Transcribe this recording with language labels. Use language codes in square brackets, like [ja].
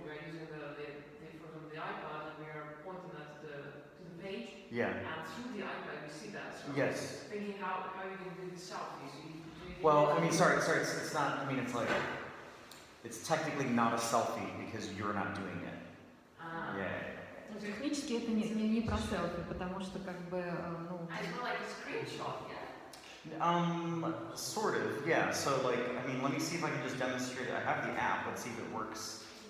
[en] We're using the iPad, and we are pointing at to the page, Yeah. and through the iPad we see that. So Yes. thinking how you can do the selfies. Well, I mean, sorry, it's not, I mean, it's like, it's technically not a selfie because you're not doing it. Yeah. [ru] Технически это не про селфи, потому что как бы, ну... [en] I feel like a screenshot, yeah? Sort of, yeah. So like, I mean, let me see if I can just demonstrate it. I have the app, let's see if it works.